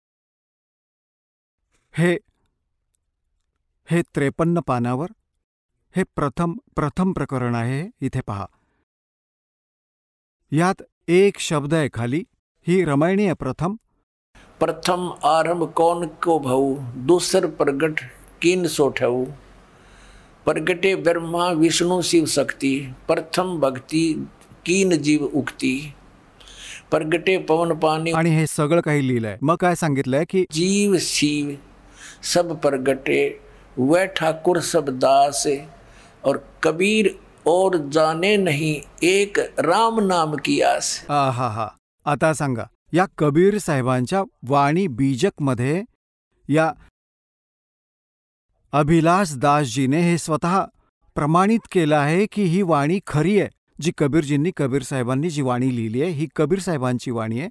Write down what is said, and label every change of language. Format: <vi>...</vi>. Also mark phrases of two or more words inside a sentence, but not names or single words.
<mr>हे 53 पानावर हे प्रथम प्रकरण आहे. इथे पहा, यात एक शब्द आहे खाली. ही रमणीय आहे.</mr> <hi>प्रथम आरंभ कौन को भऊ दूसर प्रगट कीन सोठऊ प्रगटे ब्रह्मा विष्णू शिव शक्ति प्रथम भक्ति कीन जीव उक्ती प्रगटे पवन पानी.</hi> <mr>आणि हे सगळं काही लिहिलंय. मग काय सांगितलंय की</mr> <hi>जीव शिव सब प्रगटे वह ठाकुर सब दास और कबीर और जाने नहीं एक राम नाम की आस.</hi> <mr>हा. आता सांगा, या कबीर साहेबांच्या वाणी बीजकमध्ये या अभिलाष दासजीने हे स्वतः प्रमाणित केलं आहे की ही वाणी खरी आहे. जी कबीर साहेबांनी जी वाणी लिहिली आहे ही कबीर साहेबांची वाणी आहे.</mr>